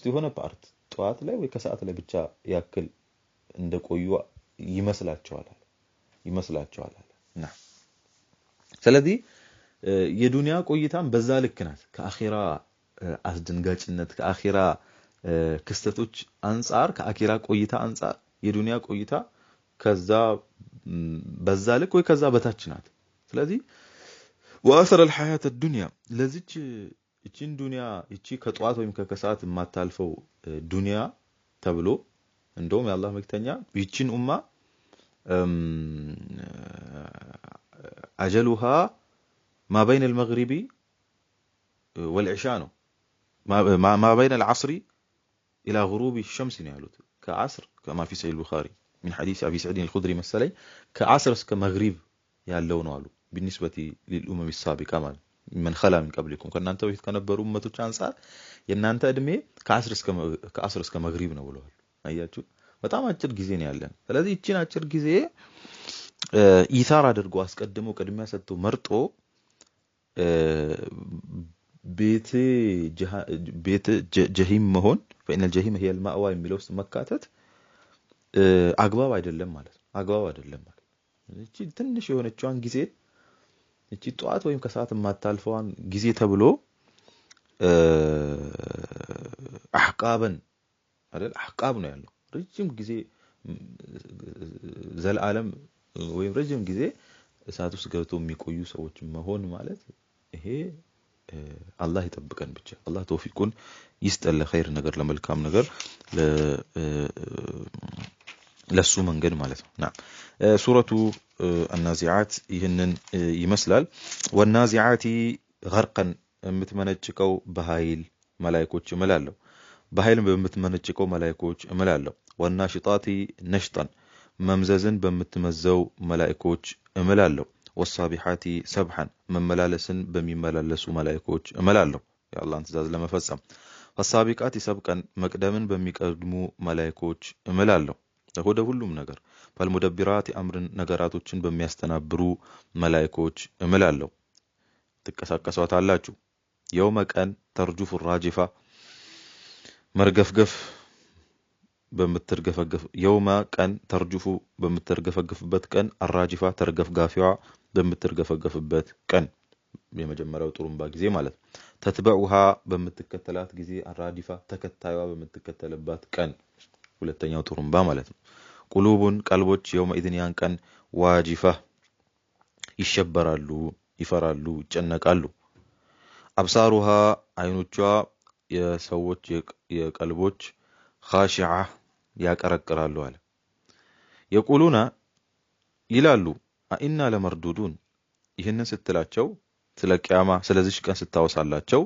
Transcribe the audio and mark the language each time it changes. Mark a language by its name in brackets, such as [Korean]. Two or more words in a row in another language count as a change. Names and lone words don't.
[Amharic] የሆነ ፓርት ጧት ላይ ወይ ከሰዓት ላይ ብቻ ያክል እንደቆዩ ይመስላቸዋል እና ስለዚህ የዱንያ ቆይታም በዛ ልክ ናት ከአኺራ አስደንጋጭነት ከአኺራ ክስተቶች አንፃር ከአኺራ ቆይታ አንፃር የዱንያ ቆይታ ከዛ በዛ ልክ ወይ ከዛ በታች ናት ስለዚህ [Arabic] وآثر الحياة الدنيا [Amharic] ለዚች እቺን ዱንያ እቺ ከጧት ወይም ከከሰዓት የማታልፈው ዱንያ ተብሎ እንደውም የአላህ መልእክተኛ ይቺን ኡማ [Arabic] أجلها ما بين المغرب والعشاء ነው ما بين العصر إلى غروب الشمس [Amharic] ያሉት ከዓስር [Arabic] كما في صحيح البخاري من حديث أبي سعيد الخدري [Amharic] መሰለኝ ከዓስር እስከ መግሪብ ያለው ነው አሉ [Arabic] بالنسبة للأمم السابقة من خلا من قبلكم [Amharic] ከናንተ በፊት ከነበሩ ኡመቶች አንፃር የናንተ እድሜ ከዓስር እስከ መግሪብ ነው ብለዋል አያችሁ በጣም አጭር ጊዜ ነው ያለን ስለዚህ እቺን አጭር ጊዜ ኢሳር አድርጎ አስቀድሞ ቅድሚያ ሰጥቶ መርጦ ቤት ጀሂም መሆን [Arabic] فإن الجحيم هي المأوى [Amharic] የሚለው ውስጥ መካተት አግባብ አይደለም ማለት እቺ ትንሽ የሆነችዋን ጊዜ እቺ ጧት ወይም ከሰዓት ማታልፈዋን ጊዜ ተብሎ አህቃበን አይደል አህቃብ ነው ያለው ረጅም ጊዜ ዘላለም ወይም ረጅም ጊዜ እሳት ውስጥ ገብተው የሚቆዩ ሰዎች መሆን ማለት ይሄ አላህ ይጠብቀን ብቻ አላህ ተውፊቁን ይስጠን ለኸይር ነገር ለመልካም ነገር ለሱ መንገድ ማለት ነው نعم ሱረቱ النازعات ይህንን ይመስላል [Arabic] والنازعات غرقا [Amharic] የምትመነጭቀው በኃይል መላእክቶች እምላለሁ በኃይል በምትመነጭቀው መላእክቶች እምላለሁ [Arabic] والناشطات نشطا [Amharic] መምዘዝን በምትመዘው መላእክቶች እምላለሁ [Arabic] والصابحات سبحا [Amharic] መመላለስን በሚመላለሱ መላእክቶች እምላለሁ የአላህን ትእዛዝ ለመፈጸም [Arabic] والسابقات سبقا [Amharic] መቅደምን በሚቀድሙ መላእክቶች እምላለሁ ወደ ሁሉም ነገር [Arabic] فالمدبرات امرን [Amharic] ነገራቶችን በሚያስተናብሩ መላእክቶች እምላለሁ ትቀሳቀሷታላችሁ يوم ቀን ተርጁፍ الراجفه መርገፍገፍ በምትርገፈገፍ يوم ቀን ተርጁፉ በምትርገፈገፍበት ቀን الراجفه ተርገፍጋፊዋ በምትርገፈገፍበት ቀን የመጀመሪያው ጥሩምባ ጊዜ ማለት تتبعها በምትከተላት ጊዜ الرادفه ተከታዩዋ በምትከተልባት ቀን ሁለተኛው ጥሩምባ ማለት ነው ቁሉቡን ቀልቦች [Arabic] يوم اذن [Amharic] ያን ቀን واجفه ይሸበራሉ ይፈራሉ ይጨነቃሉ አብሳሩها አይኖቿ የሰዎች የቀልቦች خاشعه ያቀረቅራሉ አለ የቁሉና ይላሉ [Arabic] أإنا لمردودون [Amharic] ይህንን ስትላቸው ስለ ቂያማ ስለዚህ ቀን ስታወሳላቸው